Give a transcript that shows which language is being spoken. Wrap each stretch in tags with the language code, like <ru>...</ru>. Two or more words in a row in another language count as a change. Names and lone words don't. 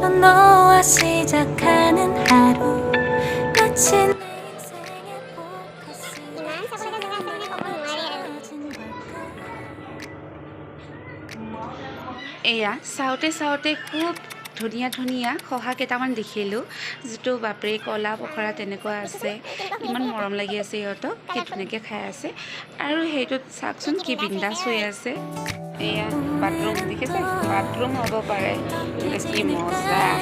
<ko>너와 시작하는 하루 마치 내 인생의 포커스를 맞춰진 걸까</ko> <as>এয়া চাওঁতে চাওঁতে খুব ধুনীয়া ধুনীয়া শহা কেইটামান দেখিলোঁ যিটো বাপৰে কলা পখৰা তেনেকুৱা আছে ইমান মৰম লাগি আছে সিহঁতক কি ধুনীয়াকৈ খাই আছে আৰু সেইটোত চাওকচোন কি বিন্দাছ হৈ আছে এয়া বাথৰুম দেখিছে বাথৰুম হ'ব পাৰে কি মজা</as>